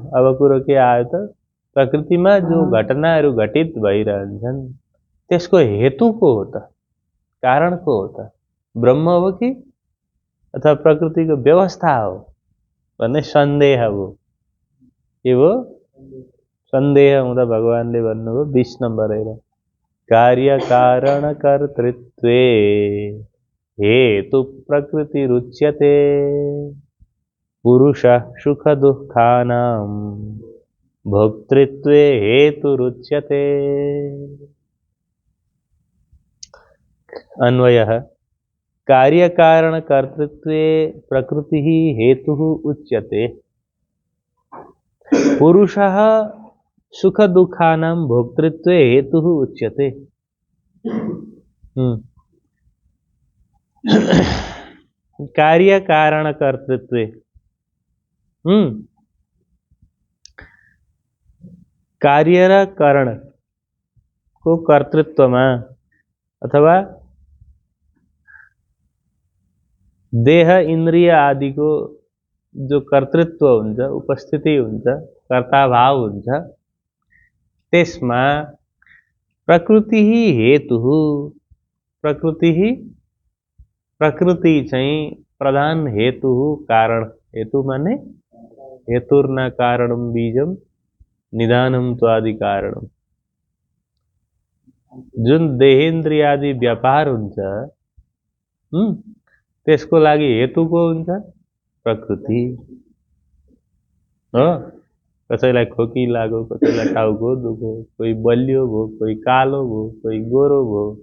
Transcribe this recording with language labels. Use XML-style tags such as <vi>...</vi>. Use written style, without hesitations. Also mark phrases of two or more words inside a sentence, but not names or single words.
<ne>अब कुरो के आयो त, प्रकृतिमा जो घटनाहरू घटित भइरहन्छन् त्यसको हेतु को हो त, कारण को हो त? ब्रह्म हो कि अथवा प्रकृतिको व्यवस्था हो भन्ने सन्देह हो। के हो? सन्देह हुँदा भगवानले भन्नुभयो 20 नम्बर हेर,</ne> <sa>कार्य कारण कर्तृत्वे हेतु प्रकृति रुच्यते पुरुष सुख दुःखानां भोक्तृत्वे हेतु रुच्यते। अन्वयः कार्य कारण कर्तृत्वे प्रकृति हेतु उच्यते पुरुषः सुख दुःखानां भोक्तृत्वे हेतु उच्यते। कार्य कारण कर्तृत्वे,</sa> <ne>कार्य र कारण को कर्तृत्वमा अथवा देह, इन्द्रिय आदिको जो कर्तृत्व हुन्छ, उपस्थिति हुन्छ, कर्ताभाव हुन्छ, त्यसमा प्रकृति हेतु, प्रकृति चाहिँ प्रधान हेतु, कारण। हेतु माने</ne> <sa>हेतुर्न कारणं बीजम निधानम त्वादि कारणम।</sa> <ne>जुन देहेन्द्रियादि व्यापार हुन्छ त्यसको लागि हेतु को हुन्छ? प्रकृति हो। कसैलाई खोकी लाग्यो, कसैलाई टाउको दुख्यो, कोही बलियो भयो, कोही कालो भयो, कोही गोरो भयो।</ne>